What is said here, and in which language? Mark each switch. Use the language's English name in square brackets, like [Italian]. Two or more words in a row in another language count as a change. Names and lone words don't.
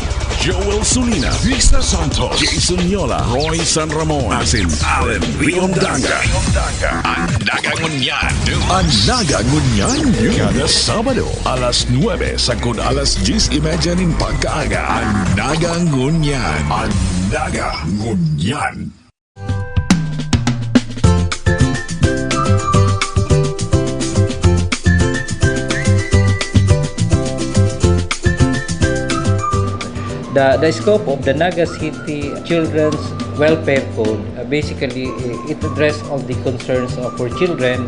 [Bikol] Joel Sulina, Vista Santos, Jason Yola, Roy San Ramon, asin Allen Riondanga. Anaga Ngunyan, Anaga Ngunyan, kada Sabado, alas 9 sagod alas 10:30 ning pagkaaga. Anaga Ngunyan, Anaga Ngunyan. [English] The scope of the Naga City Children's Welfare Code, basically it addresses all the concerns for children.